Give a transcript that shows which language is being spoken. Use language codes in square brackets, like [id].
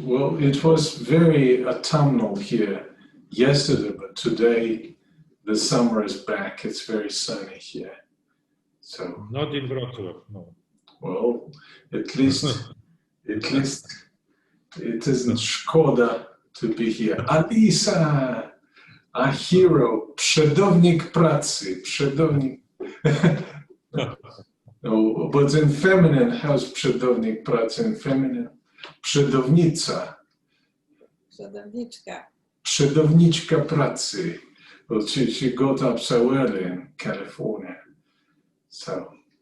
[en] Well, it was very autumnal here yesterday, but today the summer is back. It's very sunny here. So, Not in Wrocław, no. well, at least it isn't Škoda to be here. [pl] Alisa, [en] a hero, [pl] przodownik pracy, przodownik. [en] No, but in feminine, how's [pl] przodownik pracy [en] in feminine? [pl] Przodownica. Przodowniczka. Przodowniczka pracy. [en] Well, she got up so early in California. So.